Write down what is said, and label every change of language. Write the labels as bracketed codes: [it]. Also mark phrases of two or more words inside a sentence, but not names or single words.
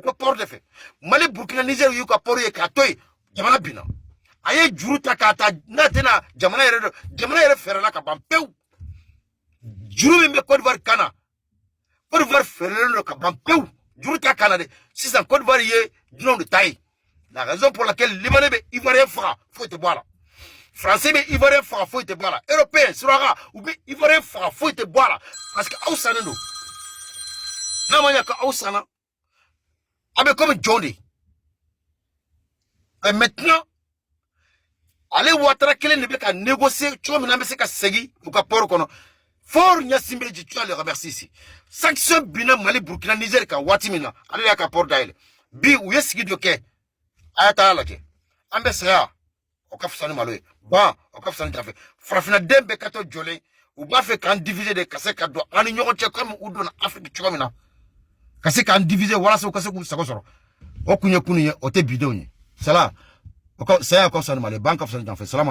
[bm] ka port de fɛ Mali Burkina Niger y'u ka port ye k'a to yen jamana binna a ye juru ta k'a ta n'a tɛna jamana yɛrɛ fɛrɛla ka ban pewu juru min bɛ Côte d'Ivoire kan na Côte d'Ivoire fɛrɛlen don ka ban pewu juru ta kan na de sisan Côte d'Ivoire ye dunanw de ta ye [fr] la raison pour laquelle [bm] Libanais bɛ ivoirien faga foyi tɛ bɔ a la Français bɛ ivoirien faga foyi tɛ bɔ a la européen suraka u bɛ ivoirien faga foyi tɛ bɔ a la [fr] parce que [bm] aw sannen don n'a ma ɲɛ ko aw sanna a bɛ komi jɔn de [fr] mais maintenant [bm] ale Ouattara kelen de bɛ ka négocier cogo min na an bɛ se ka segin u ka port kɔnɔ Fort Gnassingbé [fr] tu as le remercie ici [bm] sanction binna Mali Burkina Niger kan waati min na ale y'a ka port dayɛlɛ bi u ye sigi dɔ kɛ a y'a taa lajɛ an bɛ saya o ka fisa ni malo ye ban o ka fisa ni tafe farafinna den bɛɛ ka to jɔlen u b'a fɛ k'an diviser de ka se ka don an ni ɲɔgɔn cɛ comme u donna Afrique cogo min na ka se k'an diviser walasa u ka se k'u sago sɔrɔ o kun ye kunun ye o tɛ bidenw ye sala saya ka fisa ni malo ye ban ka fisa ni tafe salama